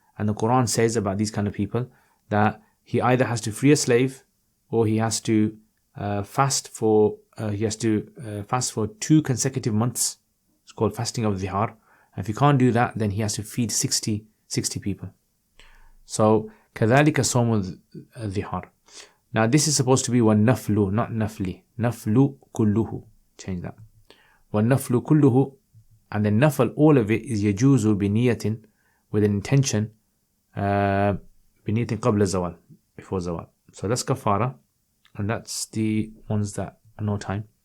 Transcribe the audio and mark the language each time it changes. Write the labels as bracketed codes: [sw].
[en] And the Quran says about these kind of people that he either has to free a slave, or he has to fast for 2 consecutive months. It's called fasting of dhihar. And if he can't do that, then he has to feed 60 people. So [ar] كذلك صوم الظهار. [en] Now this is supposed to be وَالنَّفْلُ, not nafli. Naflu kulluhu. Change that. [ar] وَالنَّفْلُ [en] kulluhu. And then nafl, all of it, is [ar] يجوز بنية, [en] with an intention, [ar] بنية قبل الزوال, [en] before zawal. So that's kafara, and that's the ones that are no time.